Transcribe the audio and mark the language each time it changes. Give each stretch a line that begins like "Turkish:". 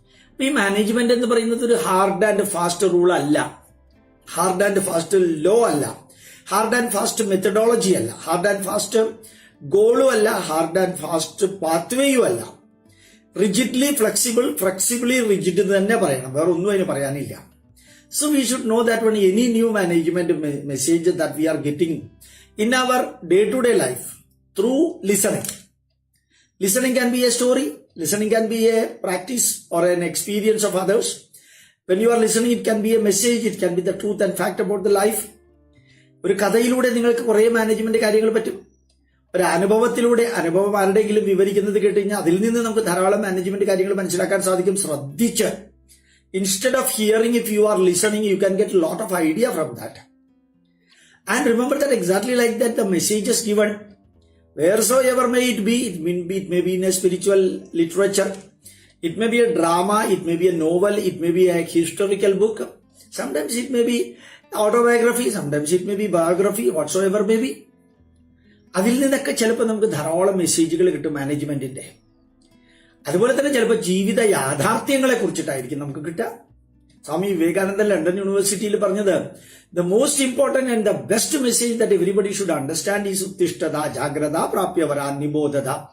Malayalam: അപ്പൊ ഈ മാനേജ്മെന്റ് എന്ന് പറയുന്നത് ഒരു ഹാർഡ് ആൻഡ് ഫാസ്റ്റ് റൂൾ അല്ല, ഹാർഡ് ആൻഡ് ഫാസ്റ്റ് ലോ അല്ല, ഹാർഡ് ആൻഡ് ഫാസ്റ്റ് മെത്തഡോളജി അല്ല, ഹാർഡ് ആൻഡ് ഫാസ്റ്റ് ഗോളും അല്ല, ഹാർഡ് ആൻഡ് ഫാസ്റ്റ് പാത്വേയും അല്ല.
English: rigidly flexible, flexibly rigid
Malayalam: എന്ന് തന്നെ പറയണം, വേറെ ഒന്നും അതിന് പറയാനില്ല.
English: So we should know that when any new management message that we are getting in our day-to-day life through listening. Listening can be a story, listening can be a practice or an experience of others. When you are listening, it can be a message, it can be the truth and fact about the life.
Malayalam: ഒരു കഥയിലൂടെ നിങ്ങൾക്ക് കുറെ management കാര്യങ്ങൾ പറ്റും. ഒരു അനുഭവം ആരുടെയെങ്കിലും വിവരിക്കുന്നത് കേട്ട് കഴിഞ്ഞാൽ അതിൽ നിന്ന് നമുക്ക് ധാരാളം മാനേജ്മെന്റ് കാര്യങ്ങൾ മനസ്സിലാക്കാൻ സാധിക്കും. ശ്രദ്ധിച്ച്
English: instead of hearing, if you are listening, you can get a lot of idea from that. And remember that exactly like that, the messages given, wheresoever may it be, it may be in a spiritual literature, it may be a drama, it may be a novel, it may be a historical book, sometimes it may be autobiography, sometimes it may be biography, whatsoever may be.
Malayalam: അതിൽ നിന്നൊക്കെ ചിലപ്പോൾ നമുക്ക് ധാരാളം മെസ്സേജുകൾ കിട്ടും മാനേജ്മെന്റിന്റെ. അതുപോലെ തന്നെ ചിലപ്പോൾ ജീവിത യാഥാർത്ഥ്യങ്ങളെ കുറിച്ചിട്ടായിരിക്കും നമുക്ക് കിട്ടുക. സ്വാമി വിവേകാനന്ദൻ ലണ്ടൻ യൂണിവേഴ്സിറ്റിയിൽ പറഞ്ഞത്,
English: the most important and the best message that everybody should understand is
Sanskrit: ഉത്തിഷ്ഠത ജാഗ്രത പ്രാപ്യവരാ നിബോധത.